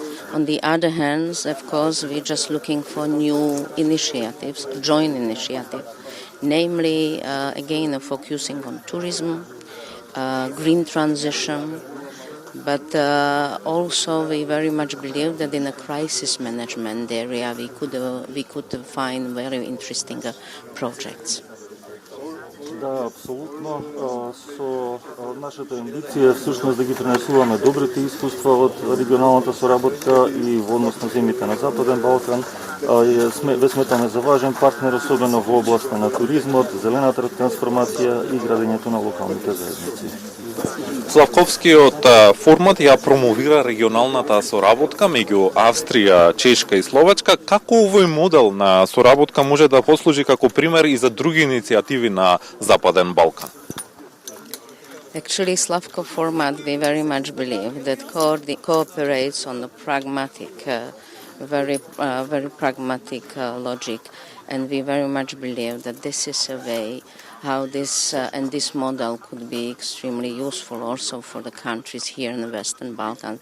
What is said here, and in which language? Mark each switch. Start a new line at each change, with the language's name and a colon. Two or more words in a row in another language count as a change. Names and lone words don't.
English: On the other hand, of course, we're just looking for new initiatives, joint initiative, namely, again, focusing on tourism, green transition, but also we very much believe that in a crisis management area we could find very interesting projects.
Macedonian: Да, апсолутно. Со нашата амбиција всушност да ги пренесуваме добрите искуства од регионалната соработка и во однос на земјите на Западен Балкан. Ве сметаме за важен партнер, особено во областа на туризмот, зелената трансформација и градењето на локалните заедници. Славковскиот формат ја промовира регионалната соработка меѓу Австрија, Чешка и Словачка. Како овој модел на соработка може да послужи како пример и за други иницијативи на Западен Балкан?
English: Actually, Slavkov format, we very much believe that cooperates on the pragmatic, very pragmatic logic, and we very much believe that this is a way how this and this model could be extremely useful also for the countries here in the Western Balkans.